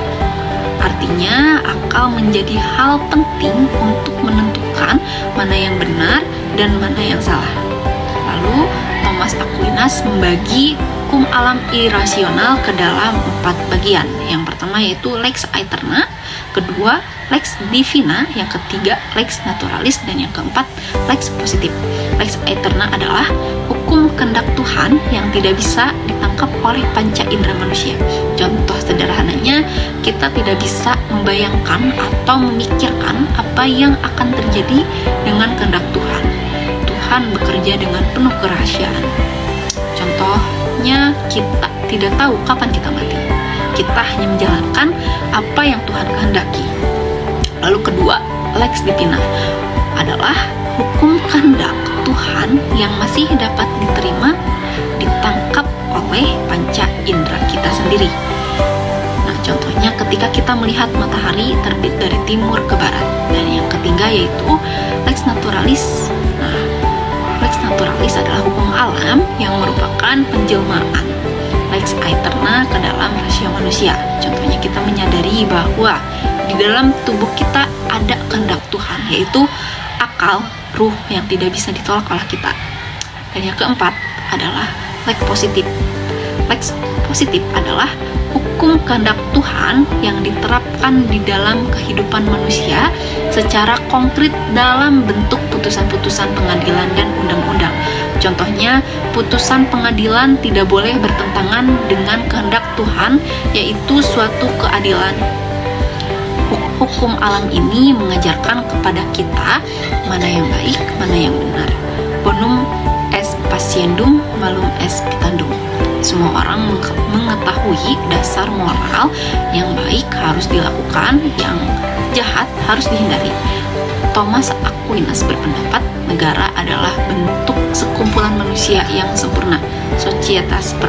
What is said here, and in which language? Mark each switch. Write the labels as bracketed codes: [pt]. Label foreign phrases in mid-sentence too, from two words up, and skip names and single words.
[id] Artinya, akal menjadi hal penting untuk menentukan mana yang benar dan mana yang salah. Lalu, Thomas Aquinas membagi hukum alam irasional ke dalam 4 bagian. Yang pertama yaitu [la] lex aeterna, [id] kedua [la] lex divina, [id] yang ketiga [la] lex naturalis, [id] dan yang keempat lex positif. [la] Lex aeterna [id] adalah hukum kehendak Tuhan yang tidak bisa ditangkap oleh panca indera manusia. Contoh sederhananya, kita tidak bisa membayangkan atau memikirkan apa yang akan terjadi dengan kehendak Tuhan. Tuhan bekerja dengan penuh kerahasiaan. Contohnya, kita tidak tahu kapan kita mati. Kita hanya menjalankan apa yang Tuhan kehendaki. Lalu kedua, [la] lex divina [id] adalah hukum kehendak Tuhan yang masih dapat diterima, ditangkap oleh panca indera kita sendiri. Nah, contohnya ketika kita melihat matahari terbit dari timur ke barat. Dan yang ketiga yaitu [la] lex naturalis. [id] Nah, [la] lex naturalis [id] adalah hukum alam yang merupakan penjelmaan [la] lex aeterna [id] ke dalam rasio manusia. Contohnya kita menyadari bahwa di dalam tubuh kita ada kehendak Tuhan, yaitu akal, ruh yang tidak bisa ditolak oleh kita. Dan yang keempat adalah lex positif. Lex positif adalah hukum kehendak Tuhan yang diterapkan di dalam kehidupan manusia secara konkret dalam bentuk putusan-putusan pengadilan dan undang-undang. Contohnya, putusan pengadilan tidak boleh bertentangan dengan kehendak Tuhan, yaitu suatu keadilan. Hukum alam ini mengajarkan kepada kita mana yang baik, mana yang benar. [la] Bonum est patiendum, malum est pitandum. [id] Semua orang mengetahui dasar moral, yang baik harus dilakukan, yang jahat harus dihindari. Thomas Aquinas berpendapat negara adalah bentuk sekumpulan manusia yang sempurna, [la] societas perfecta.